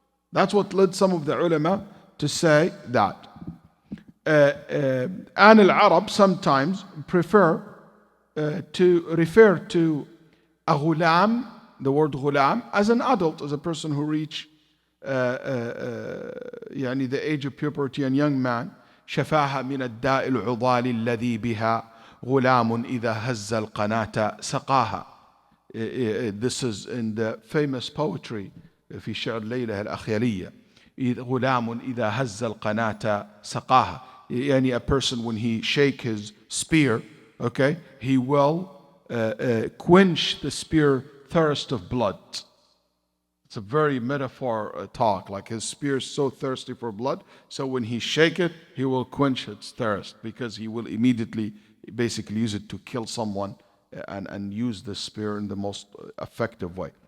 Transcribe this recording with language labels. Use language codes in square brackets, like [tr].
[en] That's what led some of the ulama to say that. And al-Arab sometimes prefer to refer to a ghulam, the word ghulam, as an adult, as a person who reached the age of puberty and young man. [ar] شفاها من الداء العضال الذي بها غلام إذا هز القناة سقاها. [en] This is in the famous poetry [ar] في شعر ليلى الأخيلية. غلام إذا هز القناة سقاها. [en] يعني a person when he shake his spear, okay, he will quench the spear thirst of blood. It's a very metaphor talk, like his spear is so thirsty for blood, so when he shake it, he will quench its thirst, because he will immediately basically use it to kill someone and use the spear in the most effective way.